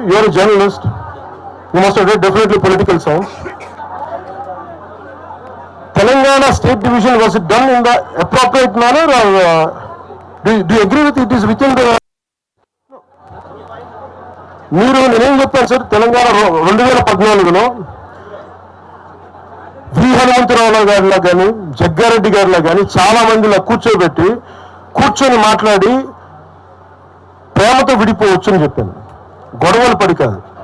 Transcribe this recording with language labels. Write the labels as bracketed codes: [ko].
[en] You're a journalist, you must have read definitely political science. Telangana state division, was it done in the appropriate manner, or do you agree with it is within the? [te] మీరు నేనేం చెప్పాను sir, Telangana 2014లో వి హనుమంతరావు గారిలా కానీ జగ్గారెడ్డి గారిలా కానీ చాలా మందిలా కూర్చొని మాట్లాడి ప్రేమతో విడిపోవచ్చు అని చెప్పాను. గొడవలు పడి కాదు.